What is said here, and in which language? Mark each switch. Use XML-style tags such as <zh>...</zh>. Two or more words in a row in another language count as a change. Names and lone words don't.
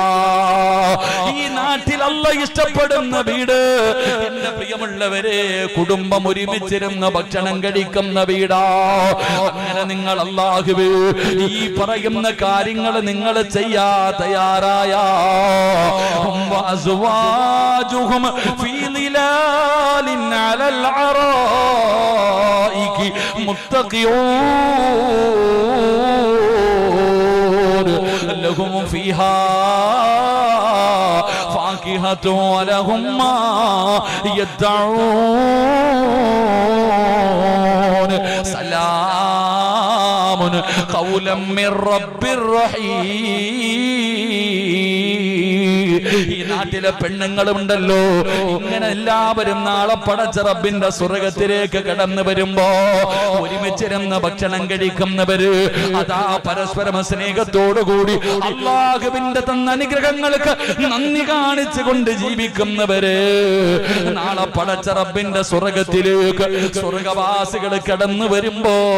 <ml>ഈ നാട്ടിൽ അല്ലാഹു ഇഷ്ടപ്പെടുന്ന വീട്. എന്റെ പ്രിയമുള്ളവരെ, കുടുംബം ഒരുമിച്ചിരുന്ന് ഭക്ഷണം കഴിക്കുന്ന വീടാ. അങ്ങനെ നിങ്ങൾ അല്ലാഹുവേ ഈ പറയുന്ന കാര്യങ്ങൾ നിങ്ങൾ ചെയ്യാ തയ്യാറായ</ml> <ar>وأزواجهم في ظلال على الأرائك متكئون لهم فيها فاكهة ولهم ما يدعون سلام قولا من رب رحيم.</ar> <ml>ഈ നാട്ടിലെ പെണ്ണുങ്ങളുണ്ടല്ലോ, ഇങ്ങനെ എല്ലാവരും നാളെ പടച്ച റബ്ബിന്റെ സ്വർഗ്ഗത്തിലേക്ക് കടന്നു വരുമ്പോ ഒരുമിച്ചിരുന്ന് ഭക്ഷണം കഴിക്കുന്നവര്, അതാ പരസ്പരം സ്നേഹത്തോടുകൂടി അല്ലാഹുവിന്റെ തന്ന അനുഗ്രഹങ്ങൾക്ക് നന്ദി കാണിച്ചുകൊണ്ട് ജീവിക്കുന്നവര്, നാളെ പടച്ച റബ്ബിന്റെ സ്വർഗ്ഗത്തിലേക്ക് സ്വർഗ്ഗവാസികൾ കടന്നു വരുമ്പോ</ml>